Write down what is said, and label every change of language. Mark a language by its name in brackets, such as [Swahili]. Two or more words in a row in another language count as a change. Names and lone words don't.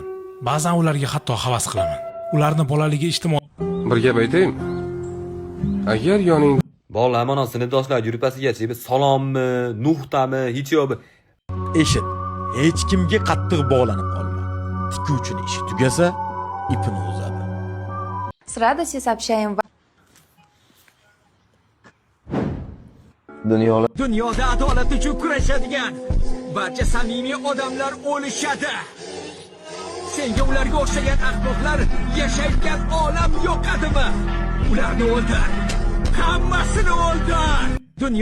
[Uzbek] Ba'zan ularga hatto havas qilaman. Ularni bolaligi ijtimoiy Bir gap aytaymi? Agar yoning bolalar mana sinfdoshlar grupasigacha salommi, nuqtami, hijobi. Eshit, hech kimga qattiq bog'lanib qolma. Tikuvchining ishi tugasa, ipini uzadi. [Russian] С радостью сообщаем вам. [Uzbek] dunyoda adolat uchun kurashadigan barcha samimiy odamlar o'lishadi. Senga ularga o'xshagan ahmoqlar yashayotgan olam yo'qadimi? Ularni o'ldir. Hammasini o'ldir. Dunyo